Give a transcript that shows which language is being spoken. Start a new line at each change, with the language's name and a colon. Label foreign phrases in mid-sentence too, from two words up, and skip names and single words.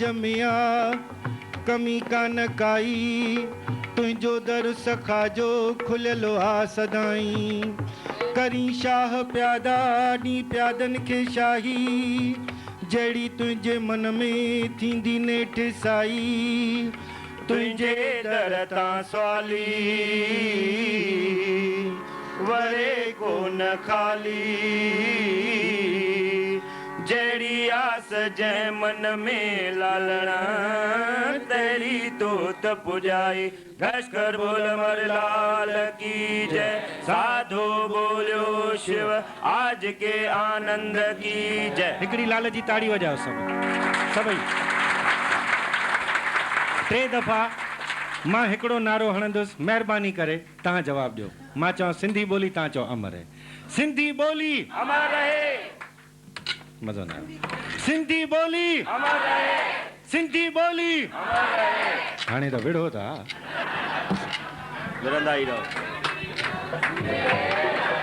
Sindhi: में आ कमी कान काई तुंहिंजो दर सखा जो खुलियलु आ सदाई करी शाह प्यादा ॾी प्यादनि खे शाही जहिड़ी तुंहिंजे मन में थींदी नेठि साई तुंहिंजे दर तां सवाली वरे कोन खाली जहिड़ी आस जंहिं मन में लालणा तहिड़ी तो त पुॼाई घसकर बोल मर लाल की जय साधो बोलियो शिव
Hindi: आज के आनंद की जय
Sindhi: हिकिड़ी लाल जी ताड़ी वॼाओ सभई 3 दफ़ा मां हिकिड़ो नारो हणंदुसि महिरबानी करे तव्हां जवाबु ॾियो मां चवां सिंधी ॿोली तव्हां चओ अमर है सिंधी ॿोली अमर रहे मज़ो न आयो सिंधी ॿोली अमर रहे सिंधी ॿोली अमर रहे हाणे त विड़ो था विड़ंदा ई रहो